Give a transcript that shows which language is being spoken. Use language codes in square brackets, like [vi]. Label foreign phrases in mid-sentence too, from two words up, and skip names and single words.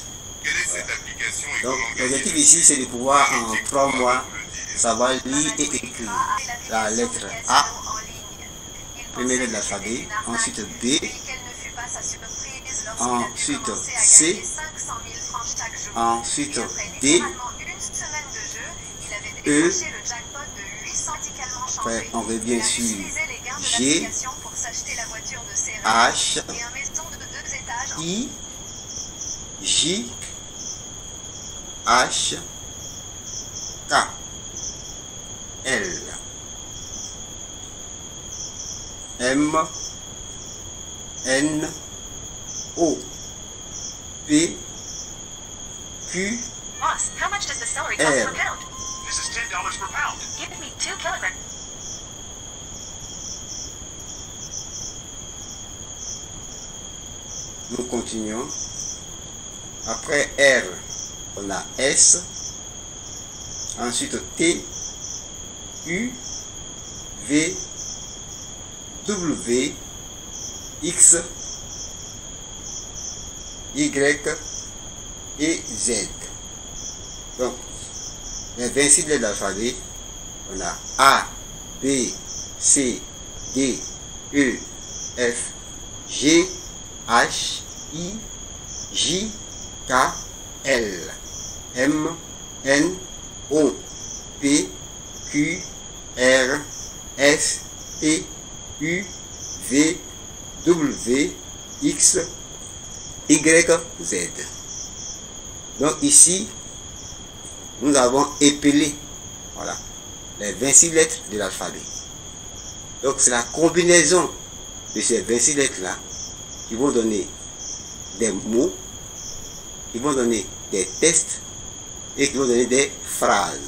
[fr] Donc, l'objectif ici, c'est de pouvoir en 3 mois savoir lire et écrire la lettre A, première lettre de l'alphabet, ensuite B, ensuite C, ensuite D, E, après on revient sur G, H, I, J, H, K, L, M, N, O, P, Q, [en] Boss, how much does the celery cost per pound? This is $10 per pound. Give me 2 kilograms. [fr] Nous continuons. Après R, on a S. Ensuite T, U, V, W, X, Y et Z. Donc, les 26 lettres de l'alphabet On a A, B, C, D, E, F, G, H, I, J, K, L, M, N, O, P, Q, R, S, T, U, V, W, X, Y, Z. Donc ici, nous avons épelé, voilà, les 26 lettres de l'alphabet. Donc c'est la combinaison de ces 26 lettres-là qui vont donner des mots, qui vont donner des textes et qui vont donner des phrases.